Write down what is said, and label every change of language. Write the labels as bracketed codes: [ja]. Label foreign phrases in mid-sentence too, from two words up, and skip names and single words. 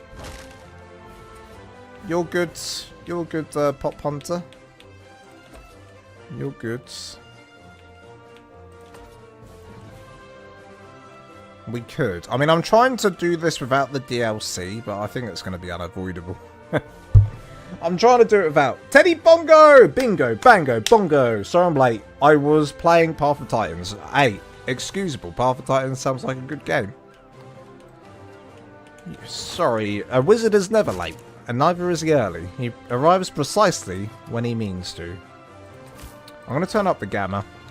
[en] You're good. You're good, Pop Hunter. You're good. We could. I mean, I'm trying to do this without the DLC, but I think it's going to be unavoidable. I'm trying to do it without. Teddy Bongo! Bingo, bango, bongo. Sorry I'm late. I was playing Path of Titans. Hey, excusable. Path of Titans sounds like a good game. Sorry, a wizard is never late, and neither is he early. He arrives precisely when he means to. I'm going to turn up the gamma.